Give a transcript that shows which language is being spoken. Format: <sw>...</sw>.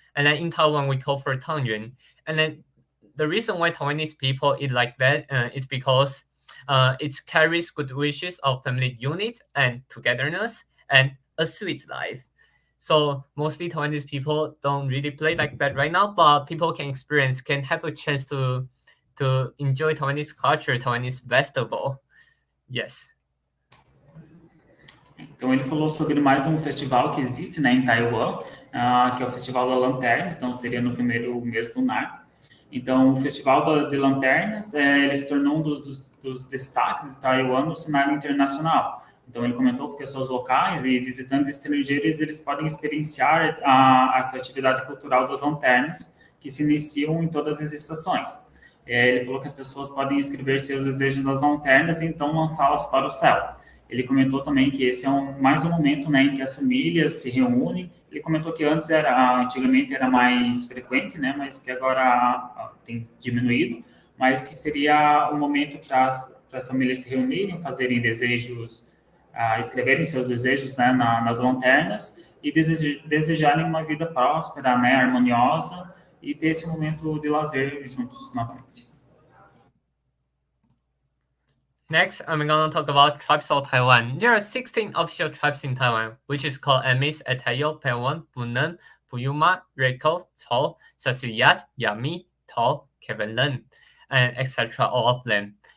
<en>And then in Taiwan, we call for tangyuan. And then the reason why Taiwanese people eat like that is because it carries good wishes of family unity and togetherness and a sweet life. So mostly Taiwanese people don't really play like that right now, but people can have a chance to enjoy Taiwanese culture, Taiwanese festival. Yes.</en> <pt>Então, ele falou sobre mais um festival que existe, né, em Taiwan, que é o Festival da Lanterna, então seria no primeiro mês lunar. Então, o Festival de Lanternas, ele se tornou um dos destaques de Taiwan no cenário internacional. Então, ele comentou que pessoas locais e visitantes estrangeiros, eles podem experienciar essa atividade cultural das lanternas, que se iniciam em todas as estações. Ele falou que as pessoas podem escrever seus desejos nas lanternas e então lançá-las para o céu. Ele comentou também que esse é mais um momento, né, em que as famílias se reúnem. Ele comentou que antigamente era mais frequente, né, mas que agora tem diminuído, mas que seria um momento para as famílias se reunirem, fazerem desejos, escreverem seus desejos, né, nas lanternas e desejarem uma vida próspera, né, harmoniosa e ter esse momento de lazer juntos novamente.</pt> <en>Next, I'm going to talk about tribes of Taiwan. There are 16 official tribes in Taiwan, which is called Amis, Atayo, Paiwan, Bunan, Puyuma, Reko, Chou, Sasiyat, Yami, Tao, Kevenlen, and etc. All of them.</en>